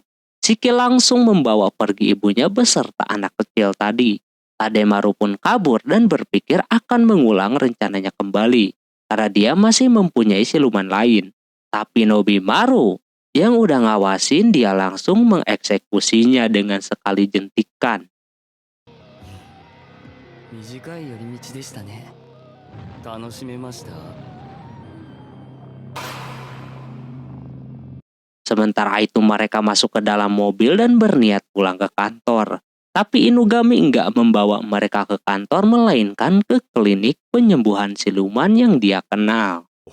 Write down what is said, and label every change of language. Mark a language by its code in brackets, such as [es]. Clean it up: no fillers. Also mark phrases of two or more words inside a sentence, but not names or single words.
[id] Shiki langsung membawa pergi ibunya beserta anak kecil tadi. Tademaru pun kabur dan berpikir akan mengulang rencananya kembali. Karena dia masih mempunyai siluman lain. Tapi Nobimaru yang udah ngawasin, dia langsung mengeksekusinya dengan sekali jentikan. [ja] 短い寄り道でしたね。楽しめました。 [id] Sementara itu mereka masuk ke dalam mobil dan berniat pulang ke kantor. Tapi Inugami enggak membawa mereka ke kantor, melainkan ke klinik penyembuhan siluman yang dia kenal.